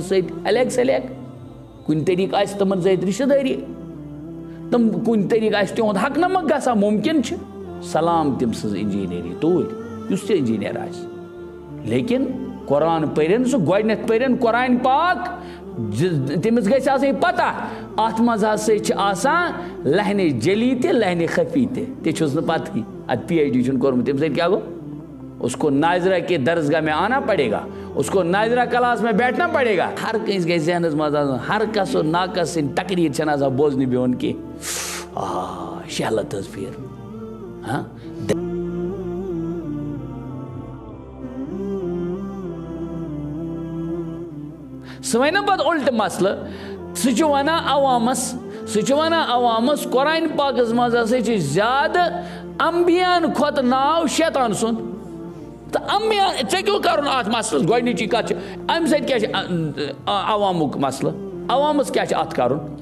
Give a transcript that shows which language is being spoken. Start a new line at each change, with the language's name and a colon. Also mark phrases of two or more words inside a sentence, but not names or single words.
Kashmiri: سۭتۍ الیک سلیک کُنہِ طریٖقہٕ آسہِ تِمن سۭتۍ رشتہٕ دٲری تِم کُنہِ طریٖقہٕ آسہِ تِہُنٛد حق نمک گژھان مُمکِن چھُ سلام تٔمۍ سٕنٛز انجیٖنیری توٗرۍ یُس تہِ انجیٖنیر آسہِ لیکن قرآن پٔرِن سُہ گۄڈٕنٮ۪تھ پٔرِن قرآن پاک تٔمِس گژھِ آسٕنۍ پتہ اتھ منٛز ہسا چھِ آسان لہنِ جلی تہِ لہنِ خفی تہِ چھُس نہٕ پتہٕے اتھ پی ایچ ڈی چھُنہٕ کوٚرمُت تَمہِ سۭتۍ کیٛاہ گوٚو
Urdu: اس کو ناظرہ کے درسگاہ میں آنا پڑے گا اس کو ناظرہ کلاس میں بیٹھنا پڑے گا
Kashmiri: ہر کٲنٛسہِ گژھِ ذہنس منٛز آسُن ہر کس و ناکس سٕنٛدۍ تقریٖر چھنہٕ آسان بوزنہِ بِہُن کینٛہہ شہلت حظ پھیٖر سُہ وَنہِ نہ پتہٕ اُلٹہٕ مسلہٕ سُہ چھُ ونان عوامس قرآن پاکس منٛز ہسا چھِ زیادٕ انبیاہن کھۄتہٕ ناو شیطان سُنٛد تہٕ انبیا ژےٚ کیٛاہ کرُن اتھ مسلس گۄڈنِچی کتھ چھِ امہِ سۭتۍ کیٛاہ چھِ عوامُک مسلہٕ عوامس کیٛاہ چھِ اتھ کرُن